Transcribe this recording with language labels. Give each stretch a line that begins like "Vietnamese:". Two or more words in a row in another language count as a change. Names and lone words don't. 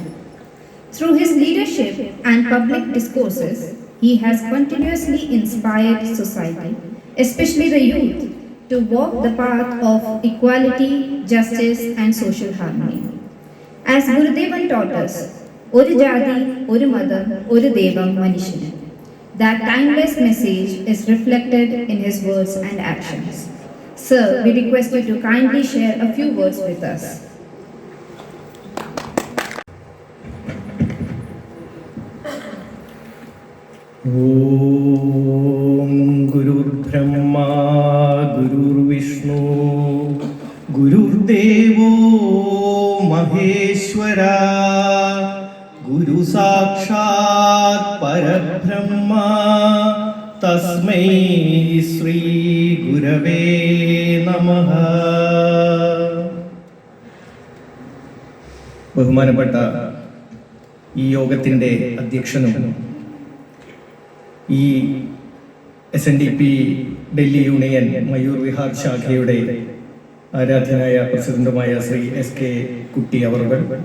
English: Through his leadership and public discourses, he has continuously inspired society, especially the youth, to walk the path of equality, justice and social harmony. As Gurudevan taught us,
Malayalam: ഒരു ജാതി, ഒരു മതം, ഒരു ദൈവം മനുഷ്യന്.
English: That timeless message is reflected in his words and actions. Sir, we request you to kindly share a few words with us.
Sanskrit: ॐ गुरुर् ब्रह्मा गुरुर् विष्णुः गुरुर् देवो महेश्वरः गुरुः साक्षात् परब्रह्म तस्मै श्री गुरवे नमः.
Malayalam: ബഹുമാനപ്പെട്ട ഈ യോഗത്തിൻ്റെ അധ്യക്ഷനും ഈ SNDP ഡൽഹി യൂണിയൻ മയൂർ വിഹാർ ശാഖയുടെ ആരാധ്യനായ പ്രസിഡന്റുമായ ശ്രീ SK കുട്ടി അവറുകൾ,